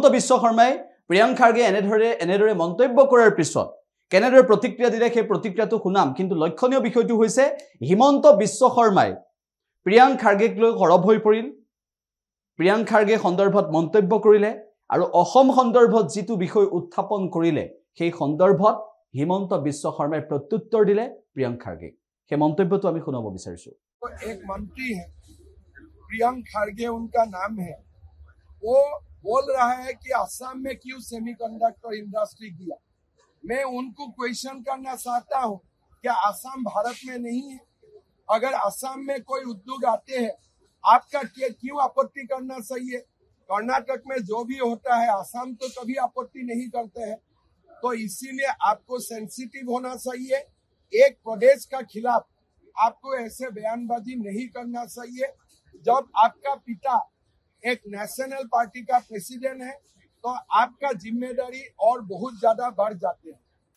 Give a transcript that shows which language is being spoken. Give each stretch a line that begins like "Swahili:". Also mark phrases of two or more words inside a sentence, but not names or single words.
Assamese: বিশ্ব শৰ্মাই প্ৰিয়াংক খাৰ্গে এনেদৰে মন্তব্য কৰাৰ পিছত কেনেদৰে প্ৰতিক্ৰিয়া দিলে সেই প্ৰতিক্ৰিয়াটো শুনাম কিন্তু লক্ষণীয় বিষয়টো হৈছে হিমন্ত বিশ্ব শৰ্মাই প্ৰিয়াংক খাৰ্গেক লৈ হৰব হৈ পৰিল প্ৰিয়াংক খাৰ্গে সন্দৰ্ভত মন্তব্য কৰিলে আৰু অসম সন্দৰ্ভত যিটো বিষয় উত্থাপন কৰিলে সেই সন্দৰ্ভত হিমন্ত বিশ্ব শৰ্মাই প্ৰত্যুত্তৰ দিলে প্ৰিয়াংক খাৰ্গে সেই মন্তব্যটো আমি শুনাব বিচাৰিছো
Hindi: एक मंत्री है प्रियंक खार्गे उनका नाम है वो बोल रहा है कि असम में क्यों
English: semiconductor industry
Hindi: दिया मैं उनको क्वेश्चन करना चाहता हूं क्या असम भारत में नहीं है अगर असम में कोई उद्योग आते हैं आपका क्यों आपत्ति करना चाहिए कर्नाटक में जो भी होता है असम तो कभी आपत्ति नहीं करते हैं तो इसीलिए आपको सेंसिटिव होना चाहिए एक प्रदेश का खिलाफ आपको ऐसे बयानबाजी नहीं करना चाहिए जब आपका पिता एक
English: national party
Hindi: का प्रेसिडेंट है तो आपका जिम्मेदारी और बहुत ज्यादा बढ़ जाते हैं